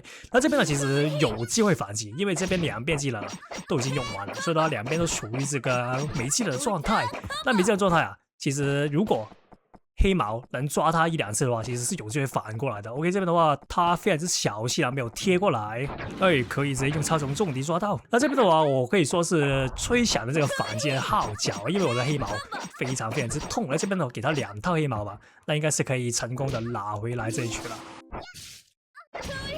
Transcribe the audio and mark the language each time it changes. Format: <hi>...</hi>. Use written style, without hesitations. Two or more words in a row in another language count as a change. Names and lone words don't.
<zh>那這邊呢其實有機會反擊，因為這邊兩邊技能都已經用完了，所以呢兩邊都處於這個沒技能的狀態。那沒技能狀態啊，其實如果黑毛能抓他1、2次的話，其實是有機會反過來的。OK， 這邊的話他非常之小氣啊，沒有貼過來，可以直接用超重重敵抓到。那這邊的話，我可以說是吹響的這個反擊號角，因為我的黑毛非常之痛。那這邊呢，給他2套黑毛吧，那應該是可以成功的拿回來這一局了。</zh>